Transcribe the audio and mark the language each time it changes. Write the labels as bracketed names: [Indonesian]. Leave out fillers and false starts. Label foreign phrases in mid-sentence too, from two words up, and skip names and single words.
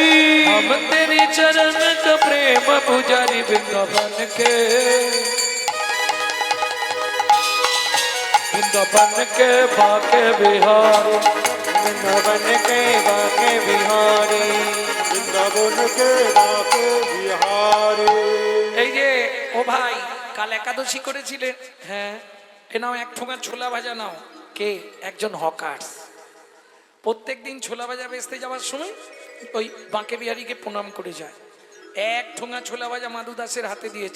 [Hindi] हम तेरे चरण का प्रेम पुजारी। वृंदावन के वृंदावन के बाके बिहारी, वृंदावन के बाके बिहारी, वृंदावन के बाके बिहारी। [Bangla] এই যে ও ভাই, কাল একাদশী করেছিলেন? হ্যাঁ, এ নাও এক ঠোঙা ছোলা ভাজা নাও। কে? একজন হকার্স। প্রত্যেক দিন ছোলা ভাজা বেচতে যাওয়ার সময় ওই বাঁকে বিহারীকে প্রণাম করে যায়। এক ঠোঙা ছোলা ভাজা মাধু দাসের হাতে দিয়েছে।